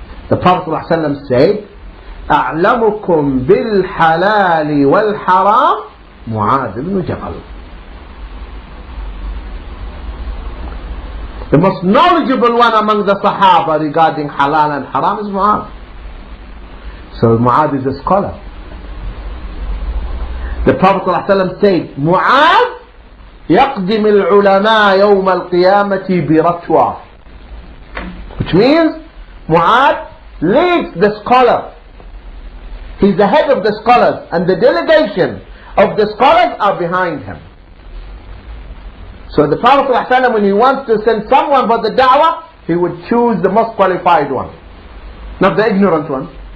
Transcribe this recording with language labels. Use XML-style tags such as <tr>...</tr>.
<en>The Prophet ﷺ said,</en> <ar>أعلمكم بالحلال والحرام معاذ بن جبل.</ar> <en>The most knowledgeable one among the Sahaba regarding halal and haram is Mu'adh. So Mu'adh is a scholar. The Prophet ﷺ said, Mu'adh</en> <ar>يقدم العلماء يوم القيامة برتوى.</ar> <en>Which means Mu'adh leads the scholar. He's the head of the scholars, and the delegation of the scholars are behind him. So the Prophet ﷺ, when he wants to send someone for the da'wah, he would choose the most qualified one, not the ignorant one.</en>